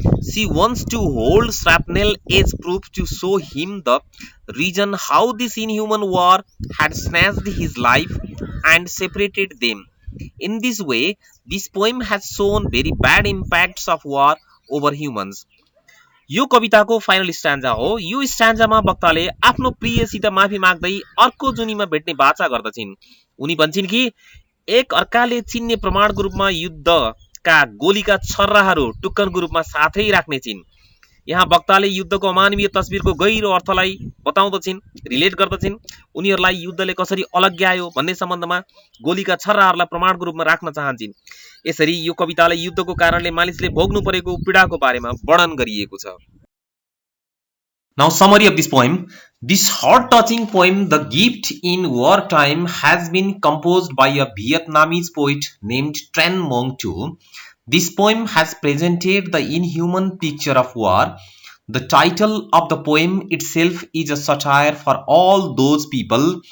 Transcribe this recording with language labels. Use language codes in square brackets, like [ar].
[en] She wants to hold shrapnel as proof to show him the reason how this inhuman war had snatched his life and separated them. In this way, this poem has shown very bad impacts of war over humans. [ne] यो कविताको final स्ट्यान्जा हो। यो स्ट्यान्जामा वक्ताले आफ्नो प्रियसित माफी माग्दै अर्को जुनीमा भेट्ने बाचा गर्दछिन्। उनी भन्छन् कि एक अर्काले चिन्ने प्रमाणको रूपमा युद्धका गोलीका छर्राहरू टुक्कनको रूपमा साथै राख्ने छिन्। यहाँ वक्ताले युद्धको अमानवीय तस्बिरको गहिरो अर्थलाई बताउँदछिन्, रिलेट गर्दछिन्। उनीहरूलाई युद्धले कसरी अलग्यायो भन्ने सम्बन्धमा गोलीका छर्राहरूलाई प्रमाणको रूपमा राख्न चाहन्छन्। यसरी यो कविताले युद्धको कारणले मानिसले भोग्नु परेको पीडाको बारेमा वर्णन गरिएको छ। [en] Now summary of this poem. This heart-touching poem, The Gift in Wartime, has been composed by a Vietnamese poet named Tran Mon Tu. This poem has presented the inhuman picture of war. The title of the poem itself is a satire for all those people